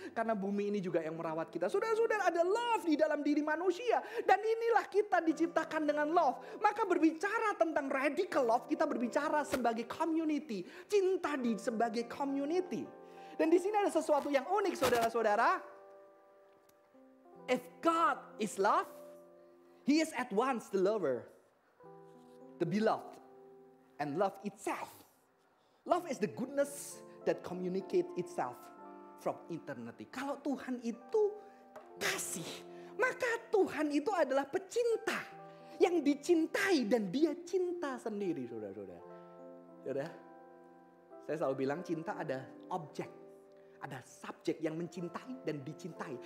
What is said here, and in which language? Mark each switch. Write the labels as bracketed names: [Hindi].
[Indonesian] Karena bumi ini juga yang merawat kita. Saudara-saudara, ada love di dalam diri manusia. Dan inilah kita diciptakan dengan love. Maka berbicara tentang radical love, kita berbicara sebagai community. Cinta sebagai community. Dan di sini ada sesuatu yang unik saudara-saudara. [English] If God is love, He is at once the lover, the beloved, and love itself. Love is the goodness that communicate itself from eternity. [Indonesian] Kalau Tuhan itu kasih, maka Tuhan itu adalah pecinta yang dicintai dan dia cinta sendiri, saudara-saudara. Saya selalu bilang cinta ada objek, ada subjek yang mencintai dan dicintai.